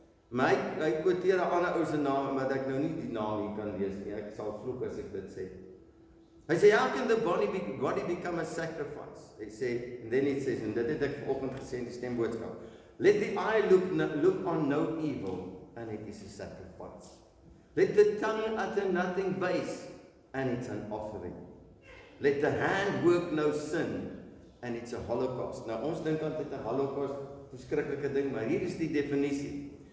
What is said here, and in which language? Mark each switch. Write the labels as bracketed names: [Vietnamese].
[Afrikaans] Maar hy quoteer 'n ander ou se naam, maar ek nou nie die naam hier kan lees nie. Ek sal vloek as ek dit sê. Hy sê, [English] how can the body become a sacrifice? Hy sê, and then it says, [Afrikaans] en dit het ek vanoggend gesê in die stemboodskap, [English] let the eye look on no evil, and it is a sacrifice. Let the tongue utter nothing base, and it's an offering. Let the hand work no sin, and it's a holocaust. [Afrikaans] Nou ons dink aan dit 'n holocaust, verskriklike ding, maar hier is die definisie.